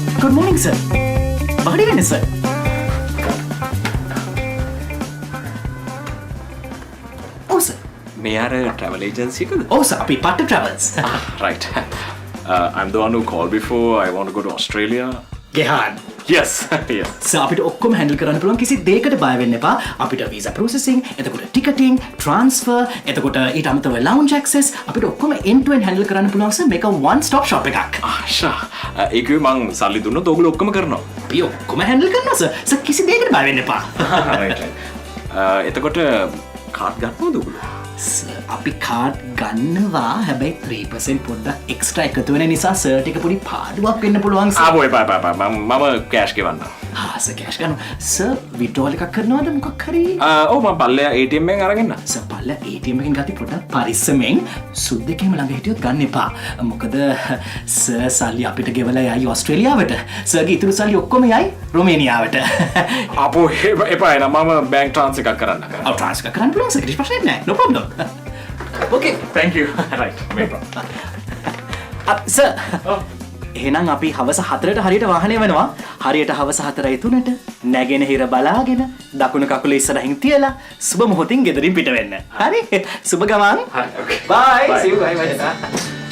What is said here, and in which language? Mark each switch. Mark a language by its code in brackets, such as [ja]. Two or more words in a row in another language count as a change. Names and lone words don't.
[en] Good morning, sir. Body වෙන්න sir. Oh sir. [si] මේ අර [en] travel agency [si] එකද? [en] Oh sir, [si] අපි Patta Travels. [en] Right. I'm the one who called before. I want to go to Australia. Gehan. Yes. Yes. [si] සර් අපිට ඔක්කොම හැන්ඩල් කරන්න පුළුවන් කිසි දෙයකට බය වෙන්න එපා. අපිට [en] visa processing, [si] එතකොට [en] ticketing, transfer, [si] එතකොට ඊට අමතරව [en] lounge access [si] අපිට ඔක්කොම [en] end to end [si] හැන්ඩල් කරන්න පුළුවන් සර්. මේක [en] one stop shop [si] එකක්. ආෂා. ඒකේ මං සල්ලි දුන්නොත් ඔයගොල්ලෝ ඔක්කොම කරනවා. අපි ඔක්කොම හැන්ඩල් කරනවා සර්. සර් කිසි දෙයකට බය වෙන්න එපා. Right. එතකොට කාඩ් ගන්නවද ඔයගොල්ලෝ? සර් අපි කාඩ් ගන්නවා. හැබැයි 3% පොඩ්ඩක් එක්ස්ට්‍රා එකතු වෙන නිසා සර්ට එක පොඩි පාඩුවක් වෙන්න පුළුවන් සර්. ආවෝ එපා. මම කෑෂ් ගෙවන්නම්. සර් කෑෂ් ගන්නවා. සර් විඩ්‍රෝල් එකක් කරනවද මොකක් හරි? ඔව් මම පල්ලෙයා ATM එකෙන් අරගෙන. සර් පල්ල ATM එකෙන් ගත්තී පොඩ්ඩක් පරිස්සමෙන් සුද්දෙකේම ළඟ හිටියොත් ගන්න එපා. මොකද සර් සල්ලි අපිට ගෙවලා යයි ඕස්ට්‍රේලියාවට. සර්ගේ ඉතුරු සල්ලි ඔක්කොම යයි රොමේනියාවට. අපෝ එපා එනම් මම [en] bank transfer [si] එකක් කරන්න. ඔව් ට්‍රාන්ස්ෆර් කරන්න පුළුවන් සර්. කිසි ප්‍රශ්නයක් නැහැ. [en] no problem. okay. Thank you. Right. No problem. [si] සර් එහෙනම් අපි හවස 4ට හරියට වාහනය වෙනවා. හරියට හවස 4:03ට නැගෙනහිර බලාගෙන දකුණු කකුල ඉස්සරහින් තියලා සුබ මොහොතින් ගෙදරින් පිට වෙන්න. හරි? සුබ ගමන්. හරි. [en] Okay. Bye. Bye. See you. Bye.